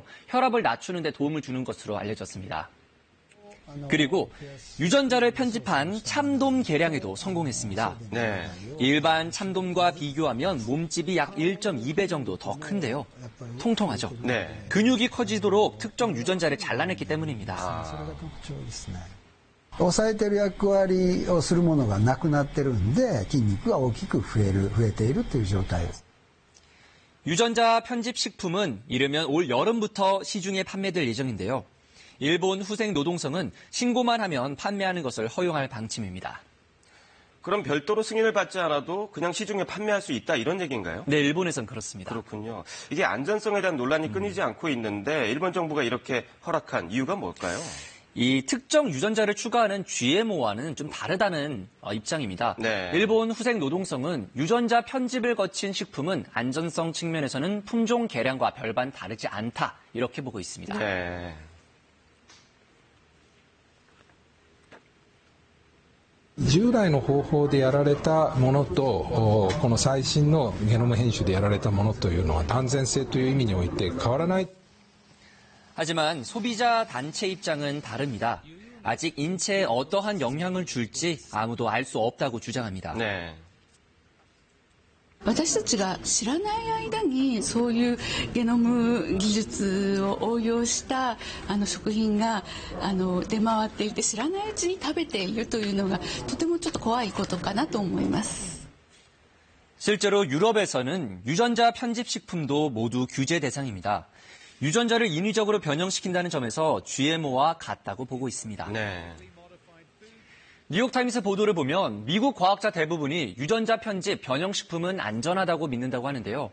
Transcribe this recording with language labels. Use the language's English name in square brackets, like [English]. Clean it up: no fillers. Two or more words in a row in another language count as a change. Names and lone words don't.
[Korean] 혈압을 낮추는 데 도움을 주는 것으로 알려졌습니다. 그리고 유전자를 편집한 참돔 개량에도 성공했습니다. 네. 일반 참돔과 비교하면 몸집이 약 1.2배 정도 더 큰데요. 통통하죠. 네. 근육이 커지도록 특정 유전자를 잘라냈기 때문입니다. [Japanese] 抑えてる役割をするものがなくなってるんで筋肉が大きく増えているという状態です。 [Korean] 유전자 편집 식품은 이르면 올 여름부터 시중에 판매될 예정인데요. 일본 후생 노동성은 신고만 하면 판매하는 것을 허용할 방침입니다. 그럼 별도로 승인을 받지 않아도 그냥 시중에 판매할 수 있다 이런 얘기인가요? 네, 일본에선 그렇습니다. 그렇군요. 이게 안전성에 대한 논란이 끊이지 않고 있는데 일본 정부가 이렇게 허락한 이유가 뭘까요? 이 특정 유전자를 추가하는 GMO와는 좀 다르다는 입장입니다. 네. 일본 후생 노동성은 유전자 편집을 거친 식품은 안전성 측면에서는 품종 개량과 별반 다르지 않다 이렇게 보고 있습니다. 네. [Japanese] 従来の方法でやられたものとこの最新のゲノム編集でやられたものというのは安全性という意味において変わらない。 [Korean] 하지만 소비자 단체 입장은 다릅니다. 아직 인체에 어떠한 영향을 줄지 아무도 알 수 없다고 주장합니다. 네. [Japanese] 私たちが知らない間にそういうゲノム技術を応用した食品が出回っていて知らないうちに食べているというのがとてもちょっと怖いことかなと思います。 [Korean] 실제로 유럽에서는 유전자 편집 식품도 모두 규제 대상입니다. 유전자를 인위적으로 변형시킨다는 점에서 GMO와 같다고 보고 있습니다. 네. 뉴욕타임스 보도를 보면 미국 과학자 대부분이 유전자 편집, 변형식품은 안전하다고 믿는다고 하는데요.